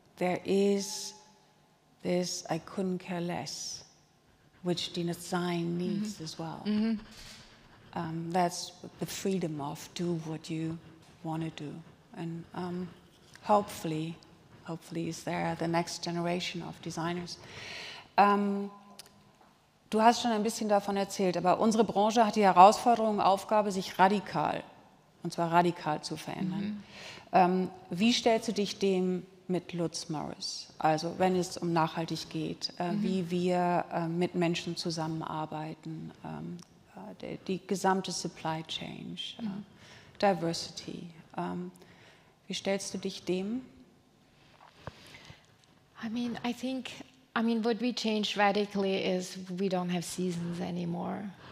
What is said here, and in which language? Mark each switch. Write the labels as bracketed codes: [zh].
[en] There is this I couldn't care less, which the design needs as well. That's the freedom of do what you want to do, and hopefully is there the next generation of designers. [de] Du hast schon ein bisschen davon erzählt, aber unsere Branche hat die Herausforderung, Aufgabe, sich radikal zu verändern. Wie stellst du dich dem mit Lutz Morris? Also wenn es um nachhaltig geht, wie wir mit Menschen zusammenarbeiten, die gesamte Supply Chain, Diversity. Wie stellst du dich dem? [en] I mean, what we changed radically is we don't have seasons anymore.